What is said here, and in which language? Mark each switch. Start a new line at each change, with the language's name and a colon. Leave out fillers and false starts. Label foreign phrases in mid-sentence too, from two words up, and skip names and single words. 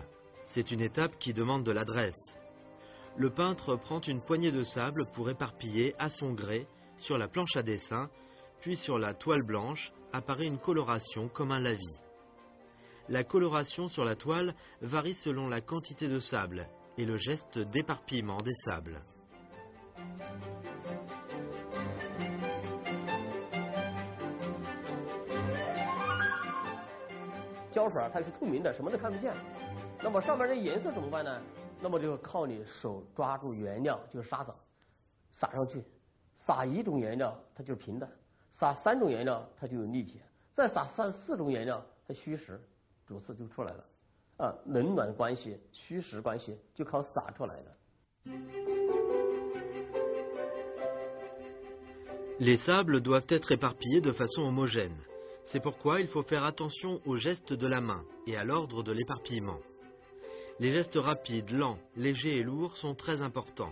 French: C'est une étape qui demande de l'adresse. Le peintre prend une poignée de sable pour éparpiller à son gré sur la planche à dessin, puis sur la toile blanche apparaît une coloration comme un lavis. La coloration sur la toile varie selon la quantité de sable et le geste d'éparpillement des sables.
Chinese: 胶水它是透明的，什么都看不见。那么上面这颜色怎么办呢？那么就靠你手抓住原料，就是沙子，撒上去。撒一种颜料它就是平的，撒3种颜料它就有立体，再撒4种颜料它虚实，主次就出来了。冷暖关系、虚实关系就靠撒出来的。
French: Les sables doivent être éparpillés de façon homogène. C'est pourquoi il faut faire attention aux gestes de la main et à l'ordre de l'éparpillement. Les gestes rapides, lents, légers et lourds sont très importants.